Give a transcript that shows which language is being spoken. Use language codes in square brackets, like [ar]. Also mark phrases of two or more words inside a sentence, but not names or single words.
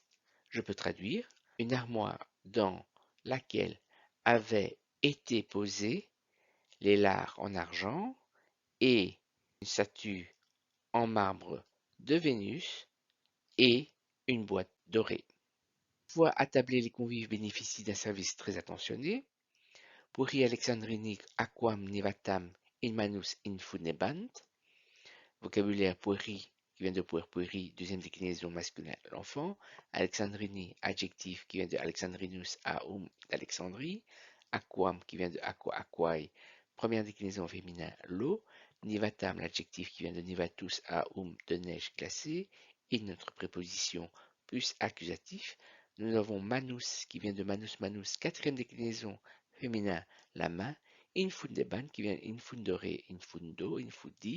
[fr] Je peux traduire une armoire dans laquelle avaient été posés les lards en argent et une statue en marbre de Vénus et une boîte dorée. Fois attablés, les convives bénéficient d'un service très attentionné. [la] Pueri Alexandrini aquam nivatam in manus infunebant. [fr] Vocabulaire pueri qui vient de pueri, deuxième déclinaison masculin de l'enfant. Alexandrini, adjectif qui vient de Alexandrinus d'Alexandrie. Aquam qui vient de [la] aqua aquae, [fr] première déclinaison féminin l'eau. Nivatam, l'adjectif qui vient de nivatus de neige glacée. Et notre préposition plus accusatif. Nous avons manus qui vient de manus, quatrième déclinaison féminin, la main. Infundeban qui vient [la] infundere, infundo, infudi.